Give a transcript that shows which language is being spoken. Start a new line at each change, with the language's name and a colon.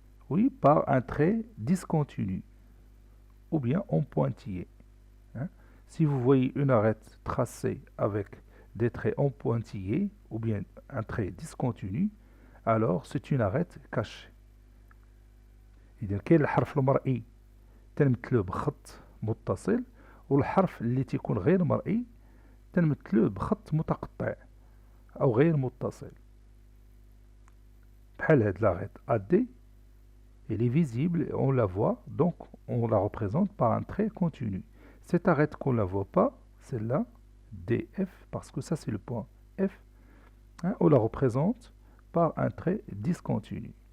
French: Oui, par un trait discontinu ou bien en pointillé. Hein. Si vous voyez une arête tracée avec des traits en pointillés ou bien un trait discontinu, alors c'est une arête cachée.
Arabic: إذا كاين الحرف المرئي تنمثلوه بخط متصل، والحرف اللي تيكون غير مرئي تنمثلوه بخط متقطع أو غير متصل. بحال هاد لاغيت
French: AD, elle est visible, on la voit, donc on la représente par un trait continu. Cette arête qu'on ne la voit pas, celle-là, DF, parce que ça c'est le point F, hein, on la représente par un trait discontinu.